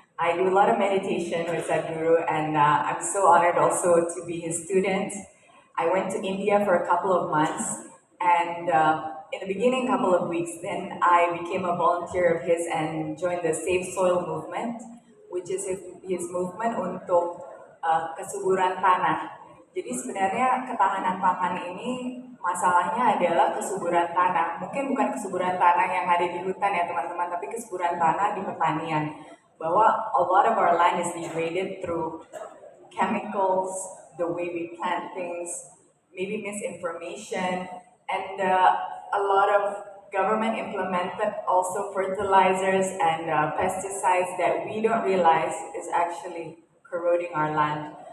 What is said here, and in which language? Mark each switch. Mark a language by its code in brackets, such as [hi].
[en] I do a lot of meditation with Sadhguru, and I'm so honored also to be his student. I went to India for a couple of months, and in the beginning, couple of weeks, then I became a volunteer of his and joined the Save Soil movement, which is his movement [id] untuk kesuburan tanah. Jadi sebenarnya ketahanan pangan ini masalahnya adalah kesuburan tanah. Mungkin bukan kesuburan tanah yang ada di hutan ya teman-teman, tapi kesuburan tanah di pertanian. Bahwa [en] a lot of our land is degraded through chemicals, the way we plant things, maybe misinformation, and a lot of government implemented also fertilizers and pesticides that we don't realize is actually corroding our land.